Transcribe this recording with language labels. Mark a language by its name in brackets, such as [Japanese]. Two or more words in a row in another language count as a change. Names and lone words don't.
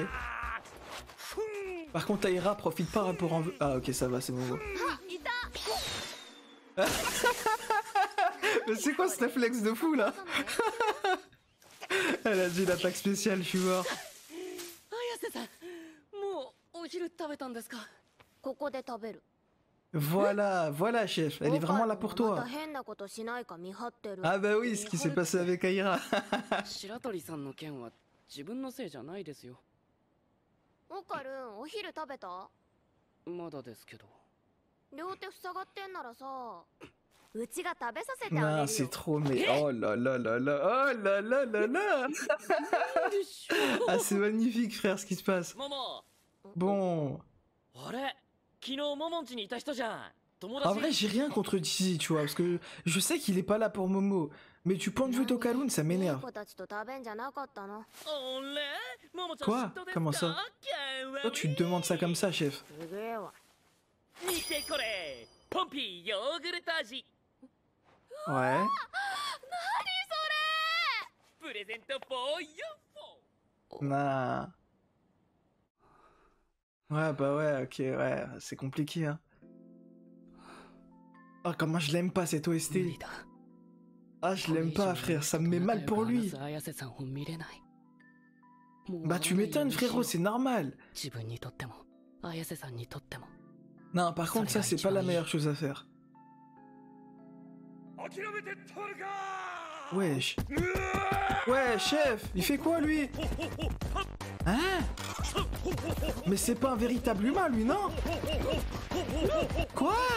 [French] Par contre, Aira profite pas pour en... Ah, ok, ça va, c'est bon. Mais c'est quoi ce réflexe de fou, là? Elle a dit l'attaque spéciale, je suis mort. [Japanese] 綾瀬さんもうお昼食べたんですかここで食べる [French] Voilà, voilà, chef. Elle est vraiment là pour [Japanese] ま [French] toi. [Japanese] た変なことしないか見張ってる [French] Ah bah oui, ce qui s'est passé avec Aira. [Japanese] 白鳥さんの件は自分のせいじゃないですよオカルンお昼食べたまだですけど両手塞がってんならさうちが食べさせてあげる [French] Non, [Japanese] よ [French] c'est trop, mais... Oh là là là là. Oh là là là là. Ah, c'est magnifique, frère, ce qui se passe. [Japanese] ママ [French] Bon... [Japanese] あれ昨日モモン家にいた人じゃん友 [French] En vrai, [Japanese] 達 [French] j'ai rien contre Dizzy, tu vois, parce que je sais qu'il est pas là pour Momo. Mais du point de vue d'Okalun, ça [Japanese] いい [French] m'énerve. [Japanese] 子たちと食べんじゃなかったのあれモモちゃん [French] Quoi [Japanese] 嫉妬ですか [French] Comment ça Toi, tu te demandes ça comme ça, chef. [Japanese] すげえわ見てこれポンピーヨーグルト味 [French] Ouais. [Japanese] 何 [English] present for you [French] Nah. Ouais, bah ouais, ok, ouais, c'est compliqué, hein. Oh, comment je l'aime pas, cette [Japanese] 無 [French] OST. [Japanese] 理だ [French] Ah, je l'aime pas, frère, ça me met mal pour lui. [Japanese] 綾瀬さんを見れない [French] Bah, tu m'étonnes, frérot, c'est normal. [Japanese] 自分にとっても綾瀬さんにとっても [French] Non, par contre, ça, c'est pas la meilleure chose à faire. Wesh. Ouais, chef, il fait quoi, lui? Hein? Mais c'est pas un véritable humain, lui, non? Quoi?